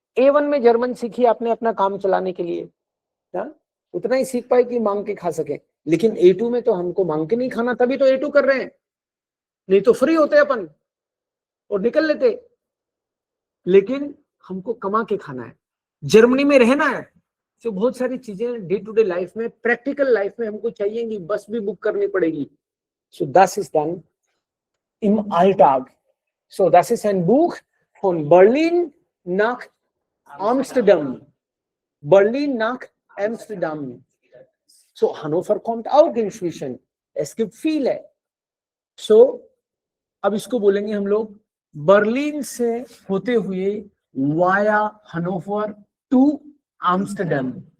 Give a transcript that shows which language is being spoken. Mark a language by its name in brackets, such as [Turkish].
[Hindi] A1 में German सीखी आपने अपना काम चलाने के लिए, उतना ही सीख पाए कि मांग के खा सके, लेकिन A2 में तो हमको मांग के नहीं खाना, तभी तो A2 कर रहे हैं, नहीं तो फ्री होते अपन और निकल लेते, लेकिन हमको कमा के खाना है, जर्मनी में रहना है, तो बहुत सारी चीजें डे टू डे लाइफ में, प्रैक्टिकल लाइफ में हमको चाहिए, बस भी बुक करनी पड़ेगी। [German] सो das ist dann im Alltag. So das ist ein Buch von Berlin nach Amsterdam. Berlin nach Amsterdam. So Hannover kommt auch inzwischen. Es gibt viele. [Hindi] So अब इसको बोलेंगे हम लोग बर्लिन से होते हुए वाया हनोवर टू आम्स्टरडम।